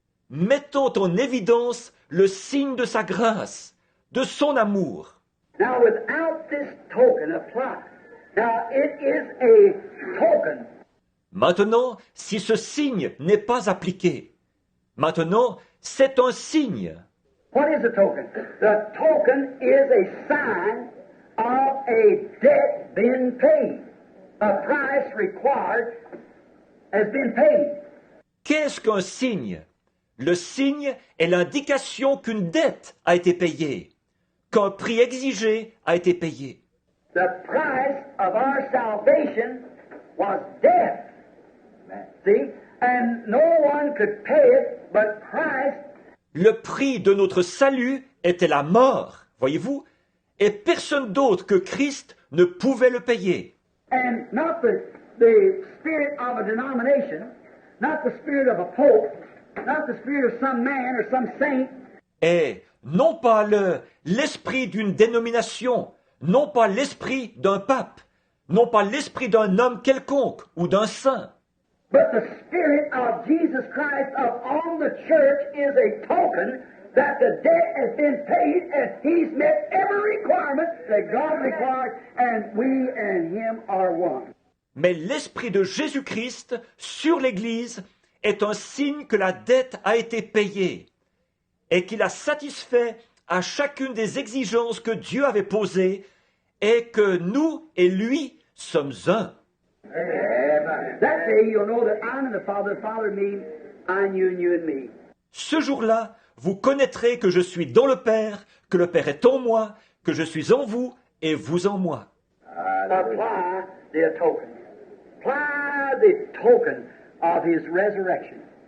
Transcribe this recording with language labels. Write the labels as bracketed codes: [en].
[fr] Mettons en évidence le signe de sa grâce, de son amour. [en] Now, without this token applied, now it is a token. [fr] Maintenant, si ce signe n'est pas appliqué, maintenant, c'est un signe. [en] What is a token? The token is a sign of a debt being paid. A price required has been paid. [fr] Qu'est-ce qu'un signe? Le signe est l'indication qu'une dette a été payée, qu'un prix exigé a été payé. [en] The price of our salvation was death. See? And no one could pay it but Christ. [fr] Le prix de notre salut était la mort, voyez-vous, et personne d'autre que Christ ne pouvait le payer. [en] And not the spirit of a denomination, not the spirit of a pope, not the spirit of some man or some saint. [fr] Et non pas l'esprit d'une dénomination, non pas l'esprit d'un pape, non pas l'esprit d'un homme quelconque ou d'un saint. [en] But the Spirit of Jesus Christ upon the church is a token that the debt has been paid and He's met every requirement that God requires, and we and Him are one. [fr] Mais l'Esprit de Jésus-Christ sur l'Église est un signe que la dette a été payée et qu'il a satisfait à chacune des exigences que Dieu avait posées et que nous et lui sommes un. [en] That day you'll know that I'm in the Father in me, I in you and you in me. [fr] Ce jour-là, vous connaîtrez que je suis dans le Père, que le Père est en moi, que je suis en vous et vous en moi. [en] apply the token. Apply the token of his resurrection.